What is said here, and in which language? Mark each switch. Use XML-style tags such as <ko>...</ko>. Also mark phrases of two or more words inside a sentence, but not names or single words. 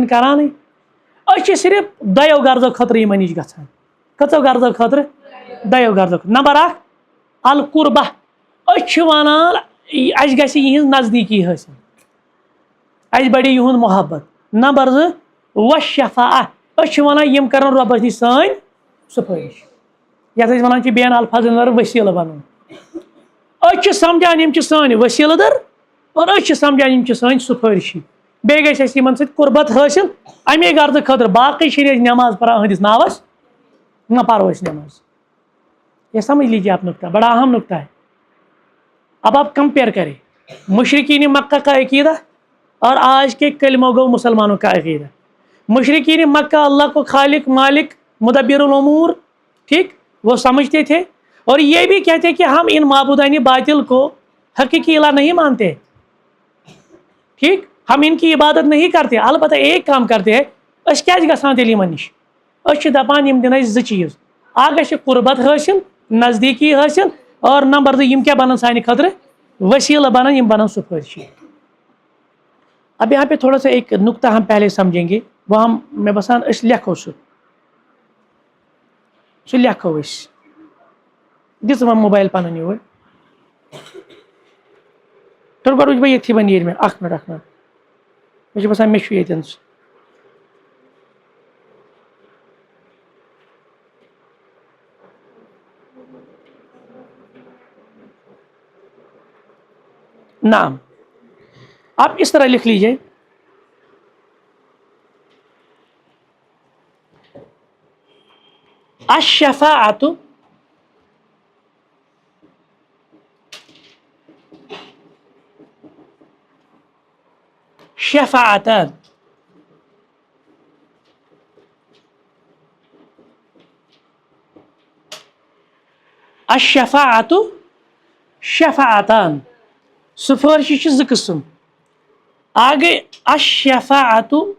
<ks>چھِنہٕ کرانٕے أسۍ چھِ صرف دۄیو غرضو خٲطرٕ یِمن نِش گژھان کٔژو غرضو خٲطرٕ دۄیو غرضو خٲطرٕ نمبر اکھ القربہ أسۍ چھِ وَنان اَسہِ گژھِ یِہٕنٛز نزدیٖکی حٲصِل اَسہِ بڑِ یِہُنٛد محبت نمبر زٕ والشفاعہ أسۍ چھِ وَنان یِم کرن رۄبس نِش سٲنۍ سُفٲرِش یتھ أسۍ وَنان چھِ بیٚین الفاظن منٛز ؤسیٖلہٕ بنُن أسۍ چھِ سمجھان یِم چھِ سٲنۍ ؤسیٖلہٕ در اور أسۍ چھِ سمجھان یِم چھِ سٲنۍ سُفٲرشی بیٚیہِ گژھِ اَسہِ یِمن سۭتۍ قربت حٲصِل اَمے غرضہٕ خٲطرٕ باقٕے چھِنہٕ أسۍ نٮ۪ماز پران أہنٛدِس ناوس نہ پرو أسۍ</ks> <ur>نٮ۪ماز یہ سمجھ لیجیے آپ نقطہ بڑا اہم نقطہ ہے اب آپ کمپیئر کریں مشرقین مکہ کا عقیدہ اور آج کے کلمہ گو مسلمانوں کا عقیدہ مشرقین مکہ اللہ کو خالق مالک</ur> <ar>مدبر الامور</ar> <ur>ٹھیک وہ سمجھتے تھے اور یہ بھی کہتے کہ ہم ان معبودان باطل کو حقیقی الہ نہیں مانتے ٹھیک ہم ان کی عبادت نہیں کرتے البتہ ایک کام کرتے ہیں</ur> <ks>أسۍ کیٛازِ گژھان تیٚلہِ یِمن نِش أسۍ چھِ دپان یِم دِن اَسہِ زٕ چیٖز اکھ گژھِ قربت حٲصِل نزدیٖکی حٲصِل</ks> <ur>اور نمبر دو</ur> <ks>یِم کیٛاہ بنن سانہِ خٲطرٕ وسیلہ بنن یِم بنن سُفٲرشی</ks> <ur>اب یہاں پہ تھوڑا سا ایک نقطہ ہم پہلے سمجھیں گے</ur> <ks>وہ ہم میں بسان اس لیکھو سُہ لیکھو أسۍ دِژ وۄنۍ موبایل پنُن یور تُل گۄڈٕ وٕچھِ بہٕ ییٚتھی وۄنۍ نیرِ مےٚ اکھ مِنٹ مےٚ چھُ باسان مےٚ چھُ ییٚتٮ۪ن سُہ</ks> <ur>نعم آپ اس طرح لکھ لیجئے</ur> <ar>الشفاعۃ شفاعتان الشفاعۃ شفاعتان</ar> <ks>سفارشی چھِ زٕ قٕسم اکھ گٔے الشفاعۃ</ks>